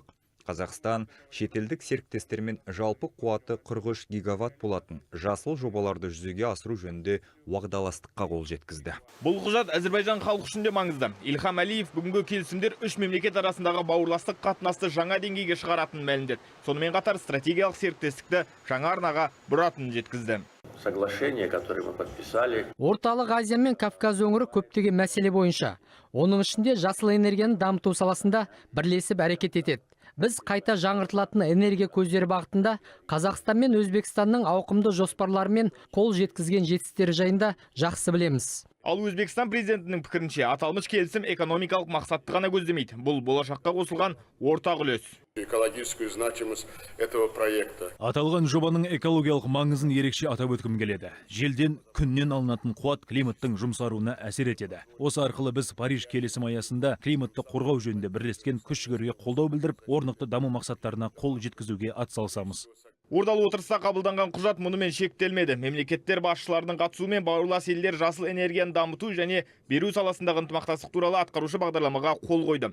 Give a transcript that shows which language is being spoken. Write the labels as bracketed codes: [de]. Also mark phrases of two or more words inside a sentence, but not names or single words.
[kk] Қазақстан шетелдік серіктестермен жалпы қуаты 43 гигаватт болатын жасыл жобаларды жүзеге асыру жөнінде уағдаластыққа қол жеткізді. Бұл құжат Әзербайжан халқы үшін де маңызды. Ильхам Әлиев бүгінгі келісімдер үш мемлекет арасындағы бауырластық қатынасты жаңа деңгейге шығаратынын мәлімдеді. Сонымен қатар стратегиялық серіктестікті жаңа арнаға бұратынын жеткізді. [ru] Соглашение, которое мы подписали. [kk] Орталық Азия мен Кавказ өңірі көптеген мәселе бойынша, оның ішінде жасыл энергияны дамыту саласында бірлесіп әрекет етеді. Біз қайта жаңғыртылатын энергия көздері бағытында Қазақстан мен Өзбекстанның ауқымды жоспарлары мен қол жеткізген жетістіктері жайында жақсы білеміз. Ал Өзбекстан президентінің пікірінше, аталмыш келісім экономикалық мақсатты ғана көздемейді. Бұл болашаққа қосылған ортақ үлес. [ru] Экологическую значимость этого проекта. [kk] Аталған жобаның экологиялық маңызын ерекше атап өткім келеді. Желден, күннен алынатын қуат климаттың жұмсаруына әсер етеді. Осы арқылы біз Париж келісім аясында климатты қорғау жөнінде бірлескен күш-жігерге қолдау білдіріп, орнықты даму мақсаттарына қол жеткізуге атсалысамыз. Ордалы отырыста қабылданған құжат мұнымен шектелмеді. Мемлекеттер басшыларының қатысуымен бауырлас елдер жасыл энергияны дамыту және беру саласындағы ынтымақтастық туралы атқарушы бағдарламаға қол қойды.